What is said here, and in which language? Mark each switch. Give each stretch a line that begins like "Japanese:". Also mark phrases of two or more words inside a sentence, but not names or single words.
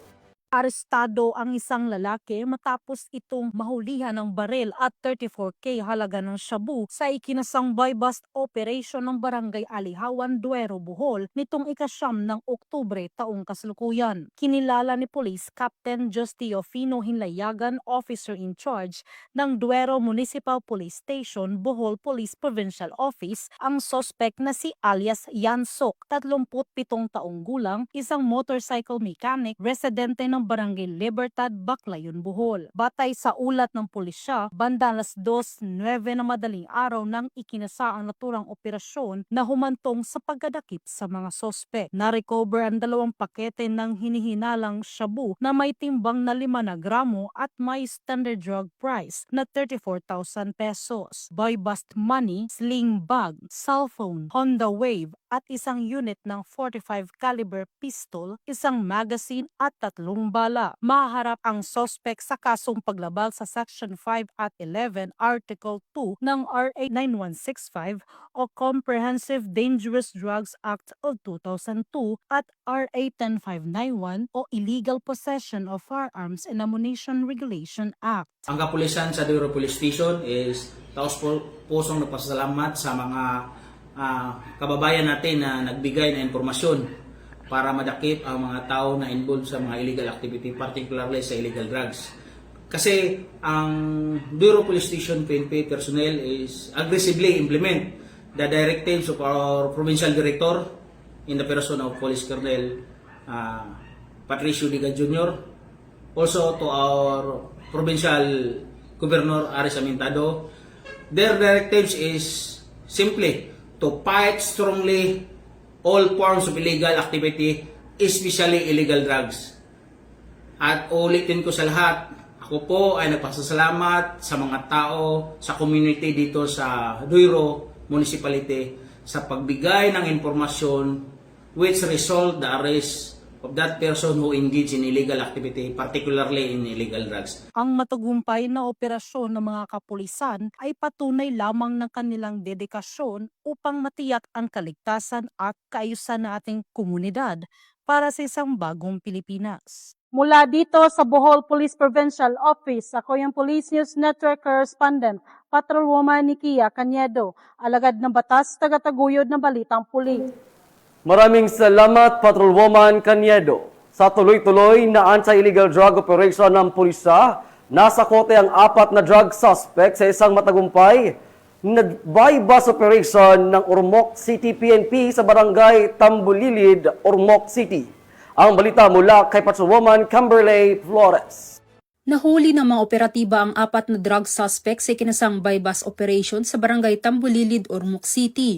Filipino: Arestado ang isang lalaki matapos itong mahulihan ng baril at 34K halaga ng shabu sa ikinasang
English: bypass operation
Filipino: ng Barangay Alihawan, Duero, Bohol nitong ika-9 ng Oktubre taong kasalukuyan. Kinilala ni Police Captain Justio Fino Hinlayagan,
English: Officer in Charge
Filipino: ng Duero Municipal Police Station, Bohol Police Provincial Office, ang suspect na si alias Yansok, 37 taong gulang, isang
English: motorcycle mechanic,
Filipino: residente ng Barangay Libertad, Baclayon, Bohol. Batay sa ulat ng pulisya, banda alas 2:09 na madaling araw nang ikinasa ang naturang operasyon na humantong sa pagdadakip sa mga sospek. Na-recover ang 2 pakete ng hinihinalang shabu na may timbang na 5 na gramo at may
English: standard drug price
Filipino: na 34,000 pesos.
English: By bust money, sling bag,
Filipino: cellphone, Honda Wave at isang unit ng
English: 45 caliber pistol,
Filipino: isang magazine at 3 bala. Maharap ang suspect sa kasong paglabag sa Section 5 at 11, Article 2 ng RA 9165 o Comprehensive Dangerous Drugs Act of 2002 at RA 10591 o Illegal Possession of Firearms and Ammunition Regulation Act. Ang kapulisan sa Duero Police Station is taos-pusong nagpasalamat sa mga kababayan natin na nagbigay ng impormasyon para madakip ang mga tao na involved sa mga
English: illegal activity, particularly
Filipino: sa
English: illegal drugs.
Filipino: Kasi ang
English: Duero Police Station PNP personnel is aggressively implement the directives of our provincial director in the person of Police Colonel Patricio Diga Jr., also to our provincial governor Aris Amintado. Their directives is simply to fight strongly all forms of illegal activity, especially illegal drugs.
Filipino: At ulitin ko sa lahat, ako po ay nagpasasalamat sa mga tao, sa community dito sa Duero Municipality sa pagbigay ng impormasyon
English: which result the arrest of that person who engaged in illegal activity, particularly in illegal drugs.
Filipino: Ang matagumpay na operasyon ng mga kapulisan ay patunay lamang ng kanilang dedikasyon upang matiyak ang kaligtasan at kaayusan ng ating komunidad para sa isang bagong Pilipinas. Mula dito sa Bohol Police Provincial Office, ako yung Police News Network Correspondent, Patrolwoman Nikia Caniedo, alagad ng batas, tagataguyod ng balitang pulis. Maraming salamat, Patrolwoman Caniedo. Sa tuloy-tuloy na
English: anti-illegal drug operation
Filipino: ng pulisya, Nasa kote ang 4 na drug suspect sa isang matagumpay na
English: buy-bus operation
Filipino: ng Ormoc City PNP sa barangay Tambulilid, Ormoc City. Ang balita mula kay Patrolwoman Kimberly Flores. Nahuli ng mga operatiba ang 4 na drug suspects sa ikinasang
English: buy-bus operation
Filipino: sa barangay Tambulilid, Ormoc City.